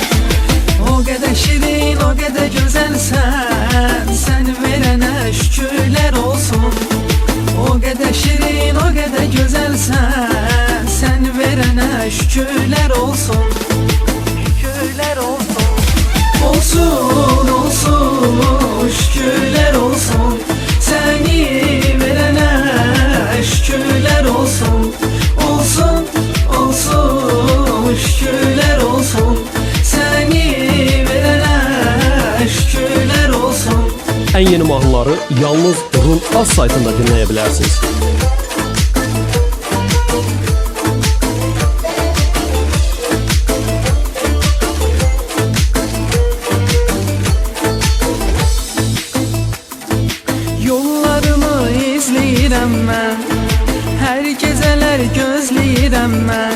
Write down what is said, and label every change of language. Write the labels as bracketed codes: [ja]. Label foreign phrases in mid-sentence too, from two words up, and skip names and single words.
[az] O qədər şirin, o qədər gözəlsən, səni verənə şükürlər olsun. O qədər şirin, o qədər gözəlsən, səni verənə şükürlər olsun. Şükürlər olsun. Olsun, olsun, [tr] şükürler olsun. Seni verene şükürler olsun. Olsun, olsun, şükürler olsun. Seni verene şükürler olsun. [az] En yeni mahnıları yalnız Rum Az saytında dinleyebilirsiniz. Yollarımı izləyirəm mən, hər gecələr gözləyirəm mən.